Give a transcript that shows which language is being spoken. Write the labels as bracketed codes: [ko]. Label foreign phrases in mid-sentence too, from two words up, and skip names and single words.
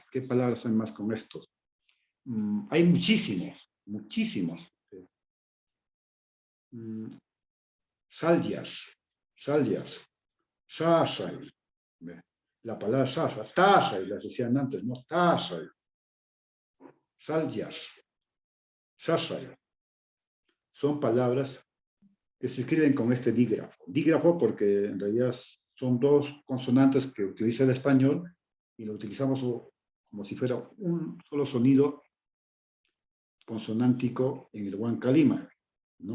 [es] ¿Qué palabras hay más con esto? Hay muchísimos. [qu] Salyas, Sasay. [es] La palabra [qu] Sasay, Tasay, [es] las decían antes, ¿no? [qu] Tasay. Salyas, Sasay. [es] Son palabras que se escriben con este dígrafo. Dígrafo porque en realidad son dos consonantes que utiliza el español y lo utilizamos como si fuera un solo sonido consonántico en el Huanca Lima, ¿no?